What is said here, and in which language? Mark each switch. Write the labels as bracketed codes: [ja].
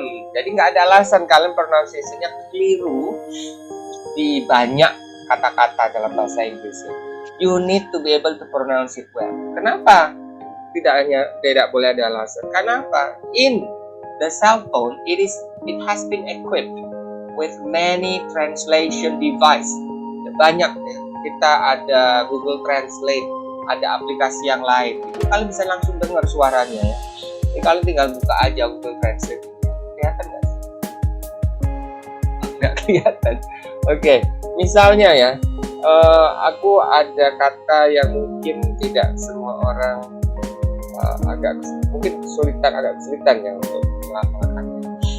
[id] Jadi nggak ada alasan kalian pronunciation-nya keliru di banyak kata-kata dalam bahasa Inggris. [en] You need to be able to pronounce it well. [id] Kenapa? Tidak boleh ada alasan. Kenapa? [en] In the cell phone, it has been equipped with many translation device. [id] Banyak ya. Kita ada Google Translate, ada aplikasi yang lain. Kalian bisa langsung dengar suaranya ya. Jadi kalian tinggal buka aja Google Translate. Kelihatan nggak sih? Nggak kelihatan. Oke, misalnya ya, aku ada kata yang mungkin tidak semua orang agak kesulitan ya untuk melakukannya.